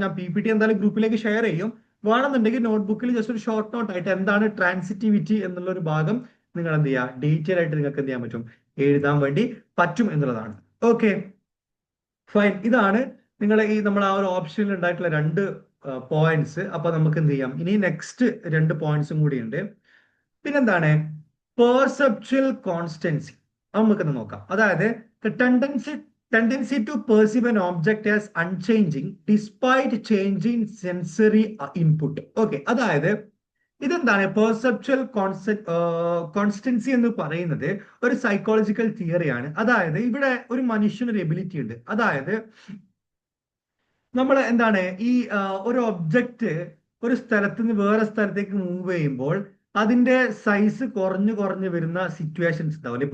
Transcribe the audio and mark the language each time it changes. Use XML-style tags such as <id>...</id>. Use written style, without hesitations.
<ml>ഞാൻ PPT എന്തായാലും ഗ്രൂപ്പിലേക്ക് ഷെയർ ചെയ്യും. വേണമെന്നുണ്ടെങ്കിൽ നോട്ട്ബുക്കിൽ ജസ്റ്റ് ഒരു ഷോർട്ട് നോട്ട് ആയിട്ട് എന്താണ് ട്രാൻസിറ്റിവിറ്റി എന്നുള്ള ഒരു ഭാഗം നിങ്ങൾ എന്ത് ചെയ്യുക, ഡീറ്റെയിൽ ആയിട്ട് നിങ്ങൾക്ക് എന്ത് ചെയ്യാൻ പറ്റും, എഴുതാൻ വേണ്ടി പറ്റും എന്നുള്ളതാണ്. Okay, fine. ഇതാണ് നമ്മൾ ആ ഒരു ഓപ്ഷനിൽ ഉണ്ടായിട്ടുള്ള രണ്ട് പോയിന്റ്സ്. അപ്പൊ നമുക്ക് എന്ത് ചെയ്യാം, ഇനി നെക്സ്റ്റ് രണ്ട് പോയിന്റ്സും കൂടി ഉണ്ട്. പിന്നെന്താണ്? Perceptual constancy. നമുക്കൊന്ന് നോക്കാം. അതായത്</ml> <en>tendency to perceive an object as unchanging despite changing sensory input.</en> <ml>Okay, അതായത് ഇതെന്താണ്? പെർസെപ്ച്വൽ കോൺസ്റ്റൻസി എന്ന് പറയുന്നത് ഒരു സൈക്കോളജിക്കൽ തിയറിയാണ്. അതായത് ഇവിടെ ഒരു മനുഷ്യനൊരു എബിലിറ്റി ഉണ്ട്. അതായത് നമ്മൾ എന്താണ് ഒരു ഒബ്ജക്റ്റ് ഒരു സ്ഥലത്ത് നിന്ന് വേറെ സ്ഥലത്തേക്ക് മൂവ് ചെയ്യുമ്പോൾ അതിന്റെ സൈസ് കുറഞ്ഞു വരുന്ന സിറ്റുവേഷൻസ് ഉണ്ടാവില്ല.</ml>